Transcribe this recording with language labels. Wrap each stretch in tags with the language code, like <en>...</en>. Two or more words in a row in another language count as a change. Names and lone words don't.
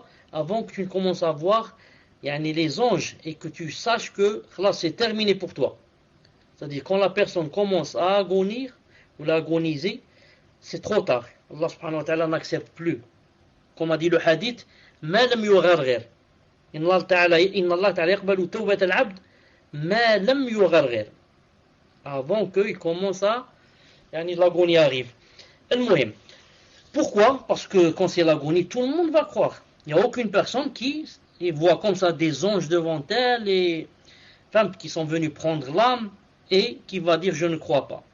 <fr>Avant que tu ne commences à voir les anges, et que tu saches que là c'est terminé pour toi. C'est-à-dire quand la personne commence à agonir ou à agoniser, c'est trop tard.</fr> <ar>الله سبحانه وتعالى</ar> <fr>n'accepte plus. Comme a dit le hadith,</fr> <ar>ما لم يغرغر. إن الله تعالى يقبل توبة العبد ما لم يغرغر.</ar> <fr>Avant qu'il commence à l'agonie arrive. Al-muhim. Pourquoi? Parce que quand c'est l'agonie, tout le monde va croire. Il n'y a aucune personne qui voit comme ça des anges devant elle, et femmes qui sont venues prendre l'âme et qui va dire je ne crois pas.</fr>